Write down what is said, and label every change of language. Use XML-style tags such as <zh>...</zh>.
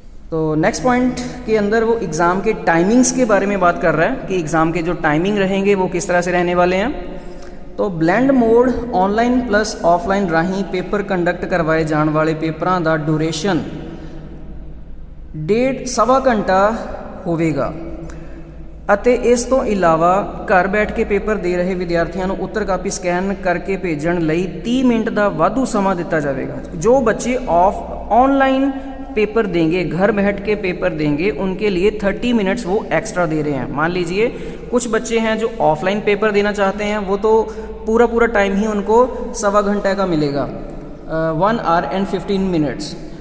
<hi>तो next point के अंदर वो एग्ज़ाम के टाइमिंग्स के बारे में बात कर रहा है कि एग्ज़ाम के जो टाइमिंग रहेंगे वो किस तरह से रहने वाले हैं। तो blend mode online plus offline राही पेपर कंडक्ट करवाए जाने वाले पेपरों का ड्यूरेशन 1.5 घंटा होवेगा।</hi> <pa>ਅਤੇ ਇਸ ਤੋਂ ਇਲਾਵਾ ਘਰ ਬੈਠ ਕੇ ਪੇਪਰ ਦੇ ਰਹੇ ਵਿਦਿਆਰਥੀਆਂ ਨੂੰ ਉੱਤਰ ਕਾਪੀ ਸਕੈਨ ਕਰਕੇ ਭੇਜਣ ਲਈ 30 ਮਿੰਟ ਦਾ ਵਾਧੂ ਸਮਾਂ ਦਿੱਤਾ ਜਾਵੇਗਾ।</pa> <hi>जो बच्चे ऑनलाइन पेपर देंगे, घर बैठ के पेपर देंगे, उनके लिए 30 मिनट्स वो एक्स्ट्रा दे रहे हैं। मान लीजिए कुछ बच्चे हैं जो ऑफलाइन पेपर देना चाहते हैं, वो तो पूरा टाइम ही उनको 1.25 घंटे का मिलेगा, 1 आवर एंड 15 मिनट्स।</hi>